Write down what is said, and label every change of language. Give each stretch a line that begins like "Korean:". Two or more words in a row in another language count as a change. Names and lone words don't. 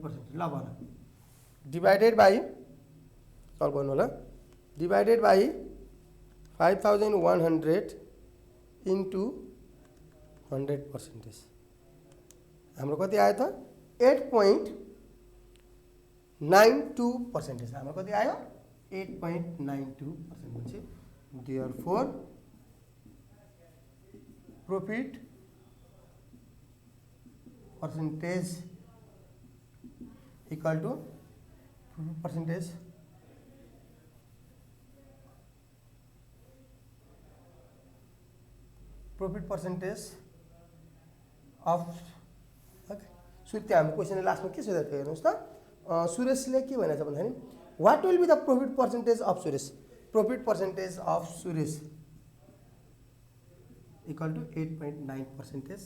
Nepali: ल भन
English: divided by,
Nepali: सल्भ गर्नु होला,
English: divided by 5100 into
Nepali: 100%। हाम्रो कति आयो त? 8.92%। हाम्रो कति आयो?
English: 8.92% भनेपछि therefore profit percentage equal to percentage profit percentage
Nepali: अफ त्यहाँ हाम्रो क्वेसन लास्टमा के सोधेको थियो हेर्नुहोस् त सुरेशले के भनेको छ भन्दाखेरि
English: what will be the profit percentage of Suresh profit percentage of Suresh equal to
Nepali: 8.9%।